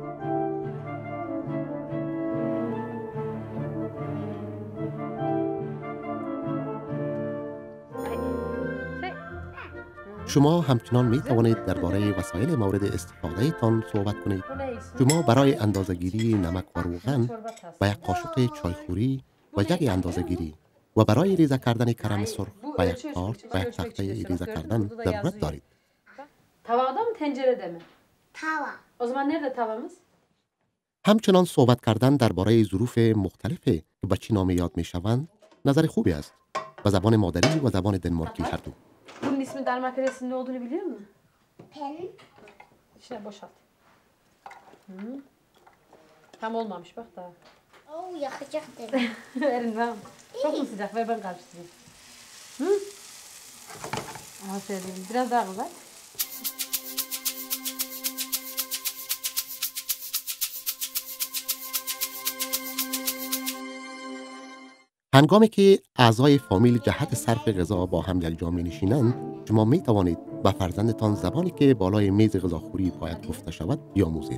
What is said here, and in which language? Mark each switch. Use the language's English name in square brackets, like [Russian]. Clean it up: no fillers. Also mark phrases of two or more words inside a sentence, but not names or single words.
[Persian] شما همچنان می توانید درباره وسایل مورد استفاده تان صحبت کنید. شما برای اندازه‌گیری نمک و روغن و یک قاشق چایخوری و جگ اندازه‌گیری و برای ریزه کردن کرم سرخ و یک کارت و یک تخته ریزه کردن ضرورت دارید. [Turkish] Tavada mı tencerede mi? Tava. O zaman nerede tavamız? [Persian] همچنان صحبت کردن درباره ظروف مختلفی که به چی نامی یاد میشوند نظر خوبی است و زبان مادری و زبان دنمارکی هر دو. [Turkish] Bunun ismi Danimarka'da ne olduğunu biliyor musun? Pen. İşte boşalt. Tam olmamış bak daha. Oo yakacak dedim. Verin ben. Çok mu sıcak? Ver ben karıştırayım. Hı? Aferin. Biraz daha kızar. [Persian] هنگامی که اعضای فامیل جهت صرف غذا با هم یکجا می‌نشینند، شما می‌توانید به فرزندتان زبانی که بالای میز غذاخوری باید گفته شود بیاموزید.